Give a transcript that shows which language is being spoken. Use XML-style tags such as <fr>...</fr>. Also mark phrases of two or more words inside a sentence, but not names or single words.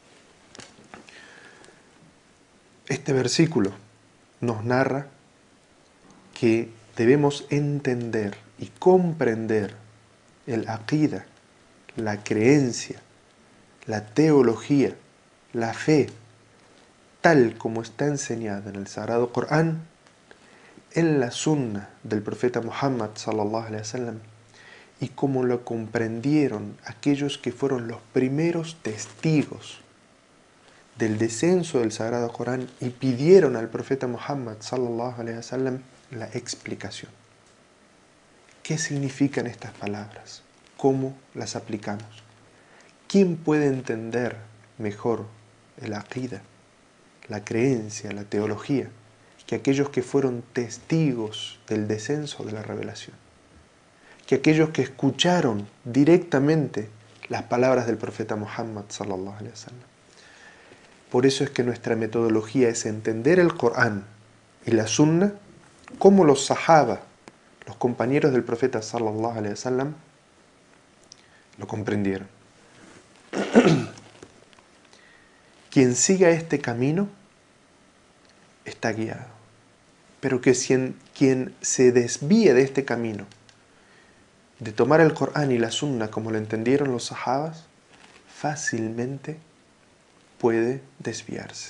<es>Este versículo nos narra que debemos entender y comprender el aqida, la creencia, la teología, la fe, tal como está enseñada en el Sagrado Corán, en la Sunna del profeta Muhammad</es> <ar>صلى الله عليه وسلم,</ar> <es>y como lo comprendieron aquellos que fueron los primeros testigos del descenso del Sagrado Corán y pidieron al profeta Muhammad</es> <ar>صلى الله عليه وسلم</ar> <es>la explicación. ¿Qué significan estas palabras? ¿Cómo las aplicamos? ¿Quién puede entender mejor el aqida, la creencia, la teología, que aquellos que fueron testigos del descenso de la revelación? Que aquellos que escucharon directamente las palabras del profeta Muhammad</es> <ar>صلى الله عليه وسلم.</ar> <es>Por eso es que nuestra metodología es entender el Corán y la Sunna como los sahaba, los compañeros del profeta</es> <ar>صلى الله عليه وسلم,</ar> <es>lo comprendieron. Quien siga este camino está guiado, pero que quien se desvíe de este camino, de tomar el Corán y la Sunna como lo entendieron los sahabas, fácilmente puede desviarse.</es>